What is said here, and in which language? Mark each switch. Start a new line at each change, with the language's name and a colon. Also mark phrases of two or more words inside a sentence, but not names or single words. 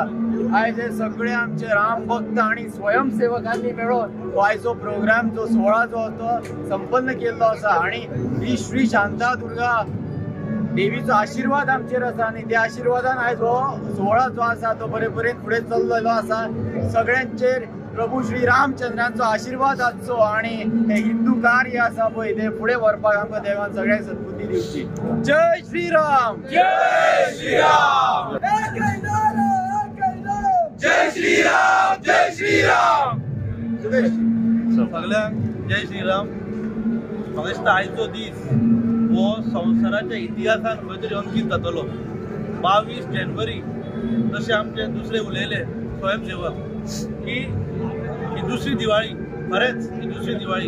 Konkani: आयज हे सगळे आमचे राम भक्त आणि स्वयंसेवकांनी मेळून हो आयचो प्रोग्राम जो सोहळा जो तो संपन्न केल्लो आसा आणि ही श्री शांतादुर्गा देवीचो आशीर्वाद आमचेर आसा आणि त्या आशीर्वादान आयज हो सोहळा जो आसा तो बरे तरेन फुडें चल्लेलो आसा. सगळ्यांचेर प्रभू श्री रामचंद्रांचो आशीर्वाद आसचो आणि हे हिंदू कार्य आसा पळय ते फुडें व्हरपाक आमकां देवान सगळ्यांक सद्बुद्धी दिवची. जय श्रीराम, जय श्रीराम, जय श्रीराम, जय श्रीराम. सगळ्यांक जय श्रीराम. म्हाका दिसता आयचो दीस हो संवसाराच्या इतिहासान खंय तरी अंकीत जातलो. 22 जानेवारी जशे आमचे दुसरे उलयले स्वयंसेवक की ही दुसरी दिवाळी, खरेंच ही दुसरी दिवाळी.